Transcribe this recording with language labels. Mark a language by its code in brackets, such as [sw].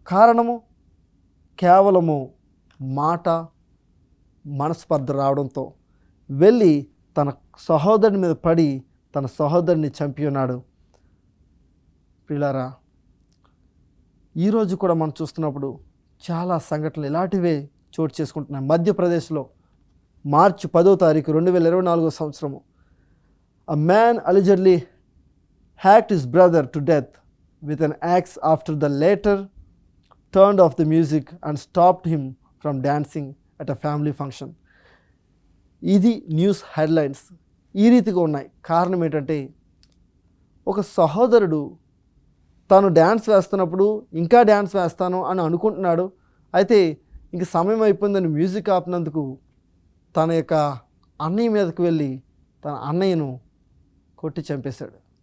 [te] కారణము కేవలము మాట మనస్పర్ధ రావడంతో వెళ్ళి తన సహోదరుని మీద పడి తన సహోదరుని చంపి ఉన్నాడు. ప్రియులారా, ఈరోజు కూడా మనం చూస్తున్నప్పుడు చాలా సంఘటనలు ఇలాంటివే చోటు చేసుకుంటున్నాయి. [en] మధ్యప్రదేశ్లో మార్చి 10, 2024 a man allegedly hacked his brother to death with an axe after the latter turned off the music and stopped him from dancing at a family function. [te] ఇది న్యూస్ హెడ్లైన్స్ ఈ రీతిగా ఉన్నాయి. కారణం ఏంటంటే, ఒక సహోదరుడు తాను డ్యాన్స్ వేస్తున్నప్పుడు ఇంకా డ్యాన్స్ వేస్తాను అని అనుకుంటున్నాడు. అయితే ఇంక సమయం అయిపోయిందని మ్యూజిక్ ఆపినందుకు తన యొక్క అన్నయ్య మీదకు వెళ్ళి తన అన్నయ్యను కొట్టి చంపేశాడు.